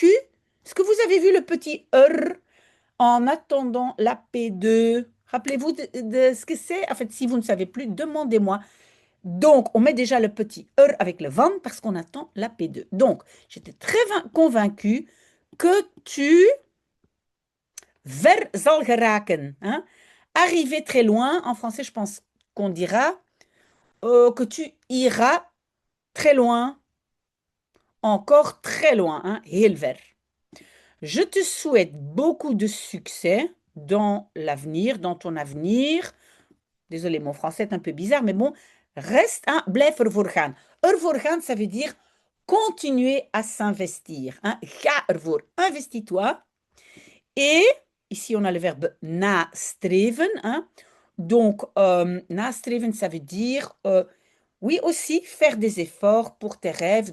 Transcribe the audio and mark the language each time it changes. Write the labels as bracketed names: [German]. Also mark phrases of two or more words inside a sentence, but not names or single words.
[French] Est-ce que vous avez vu le petit en attendant la P2? Rappelez-vous de ce que c'est? En fait, si vous ne savez plus, demandez-moi. Donc, on met déjà le petit avec le van parce qu'on attend la P2. Donc, j'étais très convaincue que tu [Dutch] ver zal geraken, [French] hein? Arriver très loin, en français, je pense qu'on dira que tu iras très loin, encore très loin, hein? [Dutch] Heel ver. [French] Je te souhaite beaucoup de succès dans l'avenir, dans ton avenir. Désolé, mon français est un peu bizarre, mais bon, reste un [Dutch] blijf ervoor gaan. Ervoor gaan, [French] ça veut dire continuer à s'investir, hein? [Dutch] Ga ervoor, investis-toi. [French] Et ici, on a le verbe nastreven, hein? Donc, nastreven, ça veut dire, oui, aussi faire des efforts pour tes rêves.